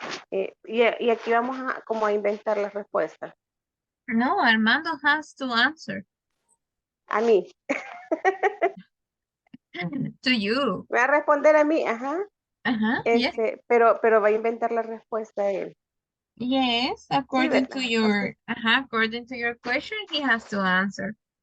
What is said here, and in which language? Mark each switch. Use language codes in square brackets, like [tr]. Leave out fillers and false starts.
[es] Y aquí vamos a como a inventar las respuestas. [en] No, Armando has to answer. [es] A mí. [en] To you. [es] Me va a responder a mí, ajá. [en] Yes. [es] Pero va a inventar la respuesta él. [en] Yes, according to [es] ¿verdad? [en] your, according to your question, he has to answer.